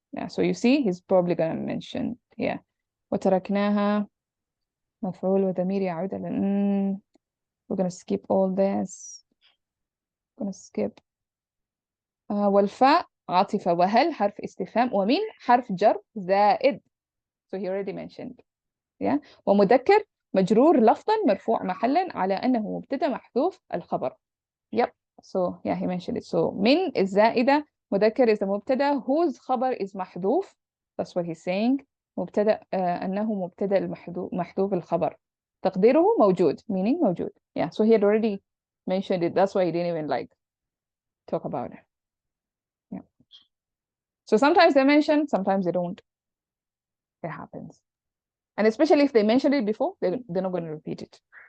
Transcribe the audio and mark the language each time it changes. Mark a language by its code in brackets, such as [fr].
[en] Yeah, so you see, he's probably going to mention, yeah. [ar] وتركناها مفعول وضمير يعود على [en] we're going to skip all this. Going to skip. [ar] والفاء عاطفة, وهل حرف استفهام, ومن حرف جر زائد. [en] So he already mentioned. Yeah. [ar] ومذكر مجرور لفظا مرفوع محلا على أنه مبتدأ محذوف الخبر. [en] Yep. So yeah, he mentioned it. So من is زائدة, مذكر is the مبتدأ whose خبر is محذوف. That's what he's saying. [ar] مبتدأ أنه مبتدأ محذوف الخبر. تقديره موجود, meaning موجود. [en] Yeah, so he had already mentioned it. That's why he didn't even like talk about it. Yeah. So sometimes they mention, sometimes they don't. It happens. And especially if they mentioned it before, they're not going to repeat it.